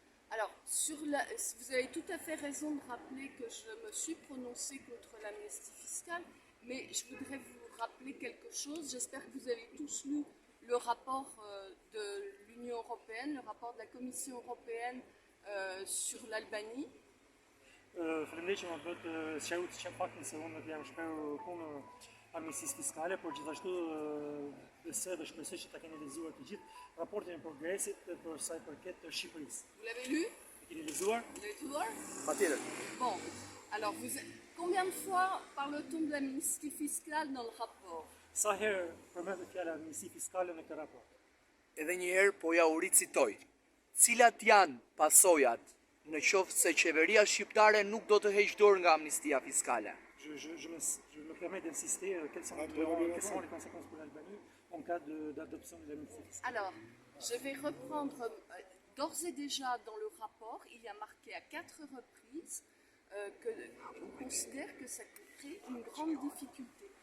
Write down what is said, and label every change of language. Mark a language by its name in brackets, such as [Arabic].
[French] Alors, vous avez tout à fait raison de rappeler que je me suis prononcée contre l'amnistie fiscale, mais je voudrais vous rappeler quelque chose. J'espère que vous avez tous lu le rapport de l'Union européenne, le rapport de la Commission européenne sur l'Albanie. [Albanian] Faleminderit që më bët sqaruar që pak nëse unë jam shprehur punë amnistisë fiskale, por gjithashtu besoj dhe shpresoj që ta keni lexuar të gjithë raportin e progresit për sa i përket të Shqipërisë. [French] Vous l'avez lu? [Albanian] E keni lexuar? [French] Vous l'avez tout voir? [Albanian] Patjetër. [French] Bon, alors combien de fois parle-t-on de l'amnistie fiscale dans le rapport? [Albanian] Sa herë përmendet fjala amnistie fiskale në këtë raport? Edhe një herë po ja u ricitoj. Cilat janë pasojat në qoftë se qeveria shqiptare nuk do të heqë dorë nga amnistia fiskale? [French] Je me permets d'insister, quelles seront les conséquences pour l'Albanie en cas d'adoption de l'amnistie fiscale? Alors, je vais reprendre, d'ores et déjà dans le rapport, il y a marqué à 4 reprises qu'on considère que ça crée une grande difficulté.